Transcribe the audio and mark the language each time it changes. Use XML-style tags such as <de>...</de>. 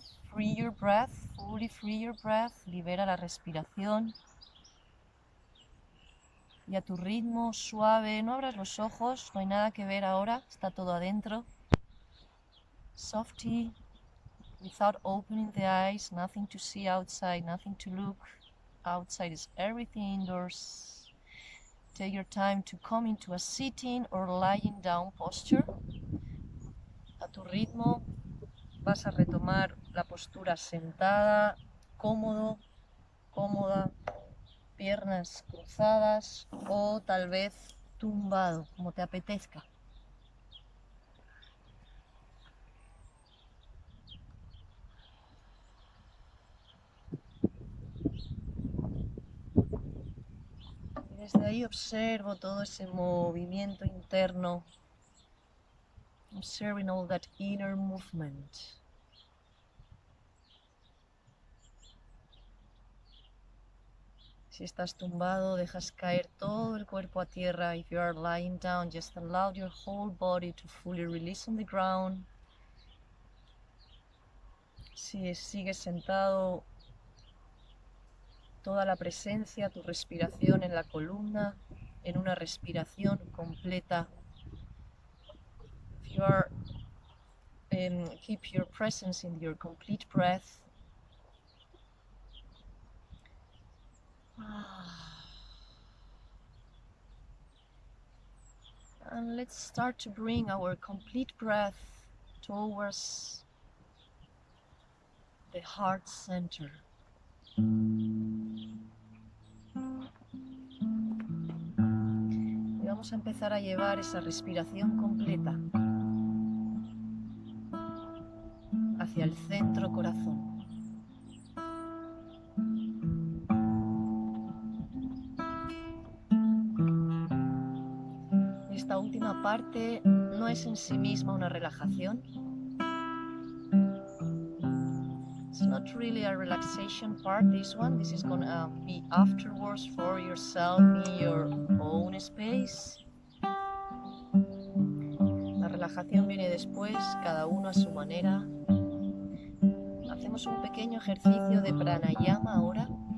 <en>Free your breath, fully free your breath,</en> <es>libera la respiración. Y a tu ritmo, suave, no abras los ojos, no hay nada que ver ahora, está todo adentro.</es> <en>Softy, without opening the eyes, nothing to see outside, nothing to look. Outside is everything indoors. Take your time to come into a sitting or lying down posture.</en> <es>A tu ritmo vas a retomar la postura sentada, cómodo, cómoda, piernas cruzadas o tal vez tumbado, como te apetezca. Desde ahí observo todo ese movimiento interno.</es> <en>Observing all that inner movement.</en> <es>Si estás tumbado, dejas caer todo el cuerpo a tierra.</es> <en>If you are lying down, just allow your whole body to fully release on the ground.</en> <es>Si sigues sentado, toda la presencia, tu respiración en la columna, en una respiración completa.</es> <en>If you are, keep your presence in your complete breath. And let's start to bring our complete breath towards the heart center.</en> <es>Y vamos a empezar a llevar esa respiración completa hacia el centro corazón. Esta última parte no es en sí misma una relajación.</es> <en>It's not really a relaxation part, this one. This is gonna be afterwards for yourself in your own space.</en> <es>La relajación viene después, cada uno a su manera. Hacemos un pequeño ejercicio de pranayama ahora.</es>